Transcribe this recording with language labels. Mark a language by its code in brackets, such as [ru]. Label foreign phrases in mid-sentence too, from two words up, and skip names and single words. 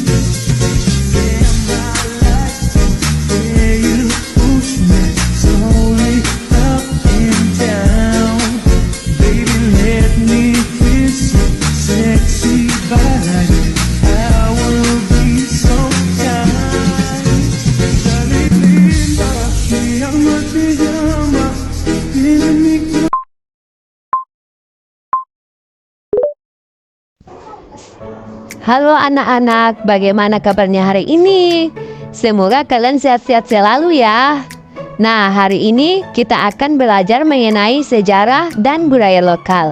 [en] Damn, I like the way you push me slowly up and down. Baby, let me kiss you, sexy body. I will be so kind. [es] Dale linda, te llama, tiene mi [id] Halo anak-anak, bagaimana kabarnya hari ini? Semoga kalian sehat-sehat selalu ya. Nah, hari ini kita akan belajar mengenai sejarah dan budaya lokal.